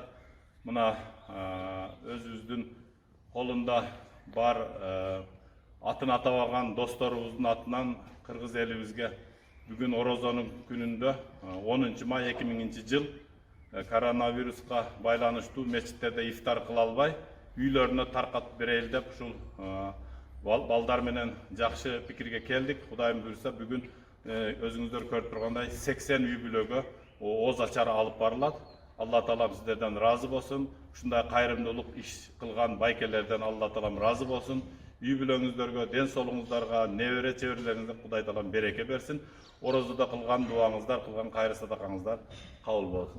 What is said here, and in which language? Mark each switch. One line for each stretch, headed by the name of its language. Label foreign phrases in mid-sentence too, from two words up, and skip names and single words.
Kyrgyz: Мына өзүмүздүн колунда бар атын атабаган досторубуздун атынан Кыргыз элибизге бүгүн Орозонун күнүндө 10 май 2000 жыл коронавируска байланыштуу мечиттерде ифтар кыла албай үйлөрүнө таркат берели деп ушул балдар менен жакшы пикирге келдик. Кудайым буйрса бүгүн өзүңүздөр көрүп тургандай 80 үй бүлөгө ооз ачары алып барылат. Алла таалам сиздерден разы болсун. Ушундай кайрымдуулук иш кылган байкелерден Алла таалам разы болсун. Үй бүлөңүздөргө, ден соолугуңуздарга, небере чеберлериңизге Кудай таалам береке берсин. Орозуда кылган дуаңыздар, кылган кайры садакаңыздар кабыл болсун.